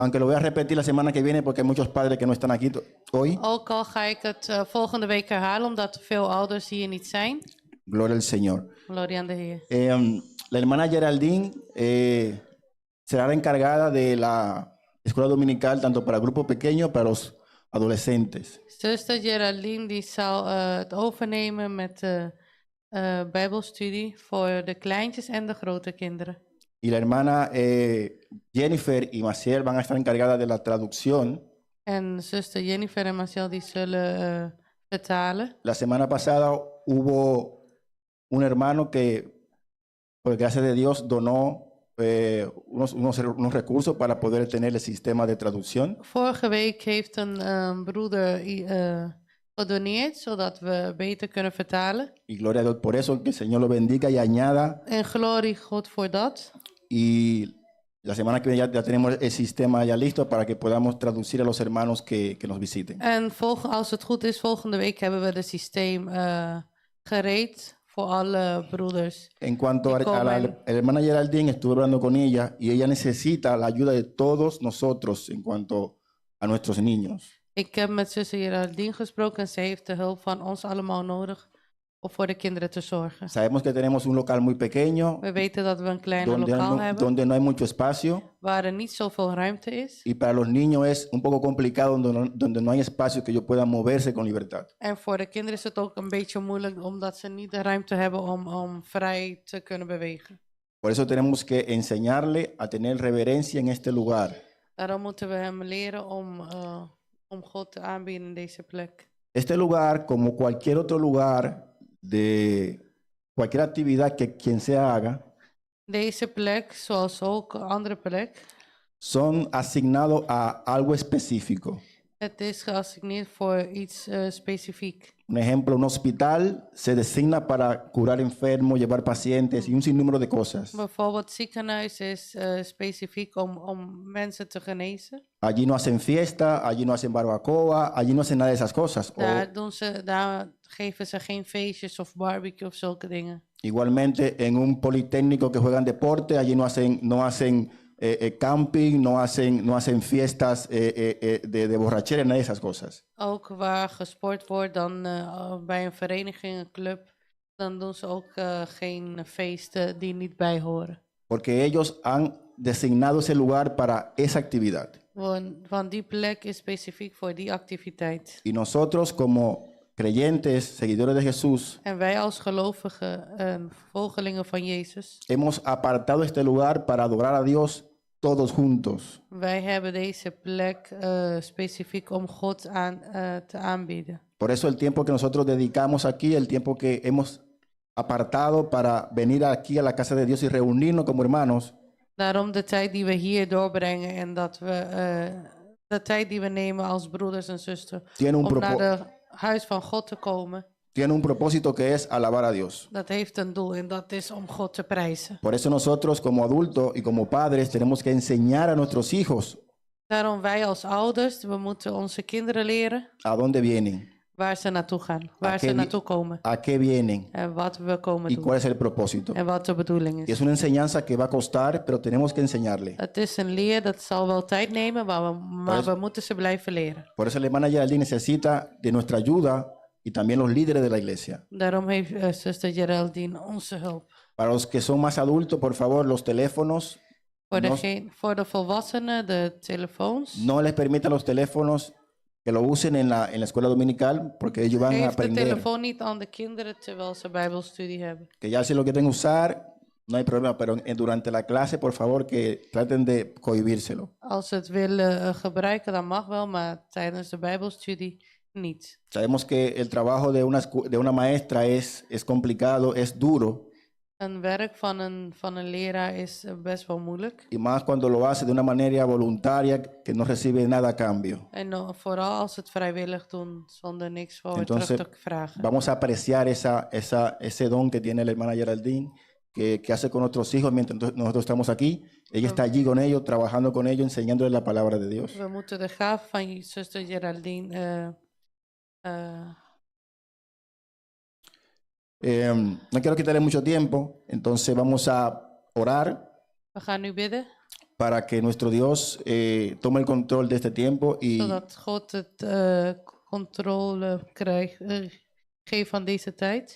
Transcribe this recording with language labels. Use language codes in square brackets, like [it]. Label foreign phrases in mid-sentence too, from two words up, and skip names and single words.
[es] aunque lo voy a repetir la semana que viene porque hay muchos padres que no están aquí hoy. [nl] Ook al ga ik het volgende week herhalen, omdat er veel ouders hier niet zijn. [es] Gloria al Señor. [nl] Gloria aan de Heer. [es] La hermana Geraldine será la encargada de la escuela dominical, tanto para el grupo pequeño, para los adolescentes. [nl] Zuster Geraldine die zal het overnemen met de Bijbelstudie voor de kleintjes en de grote kinderen. [es] Y la hermana Jennifer y Maciel van a estar encargadas de la traducción. [nl] En zuster Jennifer en Marcel die zullen vertalen. [es] La semana pasada hubo un hermano que, por gracia de Dios, donó unos recursos para poder tener el sistema de traducción. [nl] Vorige week heeft een broeder gedoneerd, zodat we beter kunnen vertalen. [es] Y gloria a Dios por eso, que el Señor lo bendiga y añada. [nl] En glorie God voor dat. [es] Y la semana que viene ya tenemos el sistema ya listo para que podamos traducir a los hermanos que nos visiten. [nl] En als het goed is, volgende week hebben we het systeem gereed voor alle broeders. [es] En cuanto a la hermana Geraldine, estuve hablando con ella y ella necesita la ayuda de todos nosotros en cuanto a nuestros niños. [nl] Ik heb met zuster Geraldine gesproken en zij heeft de hulp van ons allemaal nodig om voor de kinderen te zorgen. [es] Sabemos que tenemos un local muy pequeño, [nl] We weten dat we een klein lokaal hebben [es] donde no hay mucho espacio. [nl] waar er niet zoveel ruimte is. [es] Y para los niños es un poco complicado donde no hay espacio que ellos puedan moverse con libertad. [nl] En voor de kinderen is het ook een beetje moeilijk omdat ze niet de ruimte hebben om vrij te kunnen bewegen. [es] Por eso tenemos que enseñarle a tener reverencia en este lugar. [nl] Daarom moeten we hem leren om God te aanbieden in deze plek. [es] Este lugar, como cualquier otro lugar de cualquier actividad que quien sea haga, [nl] Deze plek, zoals ook een andere plek, [es] son asignados a algo específico. [nl] het is geassigneerd voor iets specifiek. [es] Un ejemplo, un hospital se designa para curar enfermos, llevar pacientes y un sinnúmero de cosas. [nl] Bijvoorbeeld ziekenhuis is specifiek om mensen te genezen. [es] Allí no hacen fiesta, allí no hacen barbacoa, allí no hacen nada de esas cosas. [nl] Daar geven ze geen feestjes of barbecue of zulke dingen. [es] Igualmente en un politécnico que juegan deporte, allí no hacen camping, no hacen fiestas de borrachera, nada de esas cosas. [nl] Ook waar gesport wordt, dan bij een vereniging, een club, dan doen ze ook geen feesten die niet bij horen. [es] Porque ellos han designado ese lugar para esa actividad. [nl] Want die plek is specifiek voor die activiteit. [es] Y nosotros como creyentes, seguidores de Jesús, [nl] En wij als gelovigen en volgelingen van Jezus, [es] hemos apartado este lugar para adorar a Dios todos juntos. [nl] wij hebben deze plek specifiek om God te aanbieden. [es] Por eso el tiempo que nosotros dedicamos aquí, el tiempo que hemos apartado para venir aquí a la casa de Dios y reunirnos como hermanos, [nl] Daarom de tijd die we hier doorbrengen en dat we de tijd die we nemen als broeders en zusters om naar het huis van God te komen. [es] Tiene un propósito que es alabar a Dios. [nl] Dat heeft een doel en dat is om God te prijzen. [es] Por eso nosotros como adultos y como padres tenemos que enseñar a nuestros hijos [nl] Daarom wij als ouders, we moeten onze kinderen leren [es] a dónde vienen, [nl] waar ze naartoe gaan, waar ze naartoe komen. [es] a qué vienen [nl] En wat we komen [es] y [nl] doen. [es] cuál es el propósito. [nl] En wat de bedoeling [es] Y [nl] is. [es] es una enseñanza que va a costar, pero tenemos que enseñarle. [nl] Het is een leer, dat zal wel tijd nemen, maar we moeten ze blijven leren. [es] Por eso la hermana Geraldine necesita de nuestra ayuda y también los líderes de la iglesia. [nl] Daarom heeft zuster Geraldine onze hulp. [es] Para los que son más adultos, por favor, los teléfonos, [nl] Voor de volwassenen, de telefoons. [es] no les permitan los teléfonos que lo usen en la escuela dominical, porque ellos van a [nl] Geef de [es] aprender [nl] telefoon niet aan de kinderen terwijl ze bijbelstudie hebben. [es] que ya si lo quieren usar, no hay problema, pero durante la clase, por favor, que traten de cohibírselo. [nl] Als ze het willen gebruiken, dan mag wel, maar tijdens de bijbelstudie niet. [es] Sabemos que el trabajo de una maestra es complicado, es duro, [nl] Een werk van een leraar is best wel moeilijk. [es] y más cuando lo hace de una manera voluntaria que no recibe nada a cambio. [nl] En vooral als ze het vrijwillig doen, zonder niks voor [es] Entonces, [nl] terug te vragen. [es] vamos a apreciar ese don que tiene la hermana Geraldine, que hace con nuestros hijos mientras nosotros estamos aquí. Ella está allí con ellos, trabajando con ellos, enseñándoles la palabra de Dios. [nl] We moeten de gaaf van zuster Geraldine [es] no quiero quitarle mucho tiempo, entonces vamos a orar [nl] we gaan nu bidden [es] para que nuestro Dios tome el control de este tiempo y [nl] Zodat God het controle geeft van deze tijd.